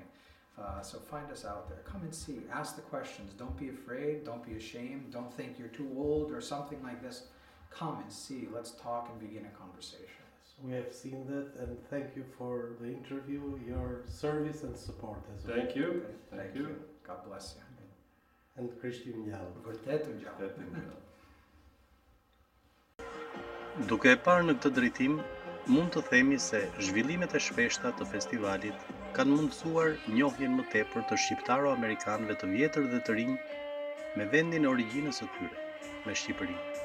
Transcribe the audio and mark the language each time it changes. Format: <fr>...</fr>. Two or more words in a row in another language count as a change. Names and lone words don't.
<en>So find us out there. Come and see. Ask the questions. Don't be afraid. Don't be ashamed. Don't think you're too old or something like this. Come and see. Let's talk and begin a conversation. We have seen that, and thank you for the interview, your service and support as well. Thank you. Thank you. God bless you. And Christian Jal.</en> <sq>Duke e parë në këtë drejtim, mund të themi se zhvillimet e shpeshta të festivalit kanë mundësuar njohjen më tepër të shqiptaro-amerikanëve të vjetër dhe të rinj me vendin e origjinës së tyre, me Shqipërinë.</sq>